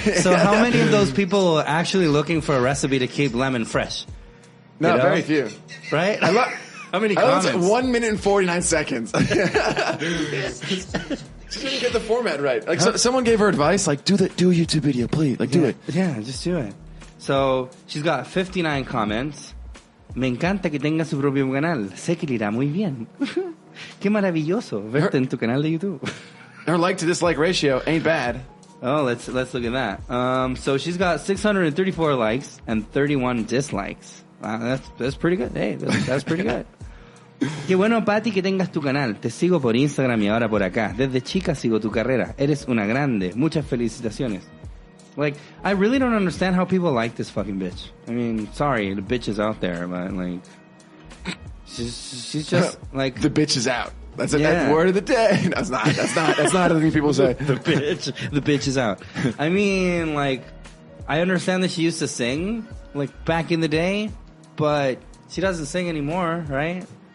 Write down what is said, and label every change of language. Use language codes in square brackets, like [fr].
[en] So how many of those people are actually looking for a recipe to keep lemon fresh? No, very few. Right? How many comments? 1 minute and 49 seconds. She didn't get the format right. Someone gave her advice, do a YouTube video, please. Do it. Yeah, just do it. So, she's got 59 comments. [es] Me encanta que tenga su propio canal. Sé que le irá muy bien. Qué maravilloso verte en tu canal de YouTube. [en] Her like to dislike ratio ain't bad. Oh, let's look at that. So she's got 634 likes and 31 dislikes. Wow, that's pretty good. Hey, that's pretty good. [es] Qué bueno, Patty, que tengas tu canal. Te sigo por Instagram y ahora por acá. Desde chica sigo tu carrera. Eres una grande. Muchas felicitaciones. [en] Like, I really don't understand how people like this fucking bitch. I mean, sorry, the bitch is out there, but like, she's just like the bitch is out. That's Yeah. the word of the day. That's not the thing people say. the bitch is out. I mean, like, I understand that she used to sing, like, back in the day, but she doesn't sing anymore, right?